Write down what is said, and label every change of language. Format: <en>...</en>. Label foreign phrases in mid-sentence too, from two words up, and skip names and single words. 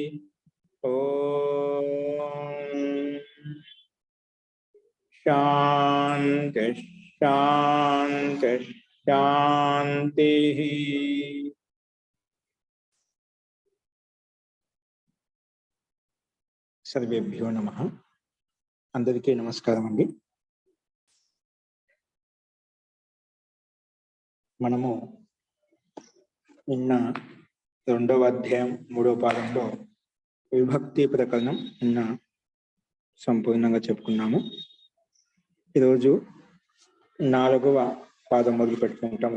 <sa>ओम शांति शांति शांति। सर्वेभ्यो नमः।</sa> <te>అందరికీ నమస్కారం అండీ। మనము నిన్న రెండవ అధ్యాయం మూడవ పాదంలో విభక్తి ప్రకరణం నిన్న సంపూర్ణంగా చెప్పుకున్నాము. ఈరోజు నాలుగవ పాదం మొదలు పెట్టుకుంటాం.</te>